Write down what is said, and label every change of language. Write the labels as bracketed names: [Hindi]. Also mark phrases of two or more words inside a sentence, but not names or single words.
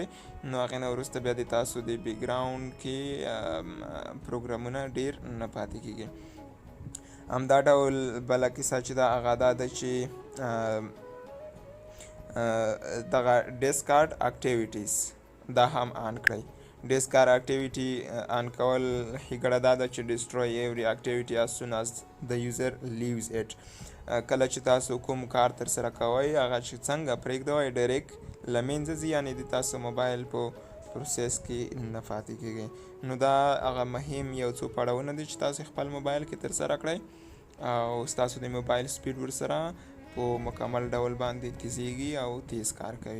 [Pashto] نو هغې نه وروسته بیا د تاسو د بیکګراوند کې پروګرامونه ډېر نه پاتې کېږي. همدا ډول بله کیسه چې ده هغه دا ده چې دغه [English] discard activities [Pashto] دا هم آن کړئ. [English] disk car activity [Pashto] آن کول ښېګړه دا ده چې [English] destroy every activity as soon as the user leaves it. [Pashto] کله چې تاسو کوم کار ترسره کوئ هغه چې څنګه پرېږدوئ ډایرکټ له منځه ځي، یعنې د تاسو موبایل په پروسس کې نه پاتې کېږئ. نو دا هغه مهم یو څو پړاوونه دي چې تاسو خپل موبایل کې ترسره کړئ او ستاسو د موبایل سپیډ ورسره په مکمل ډول باندې تیزیږي او تیز کار کوي.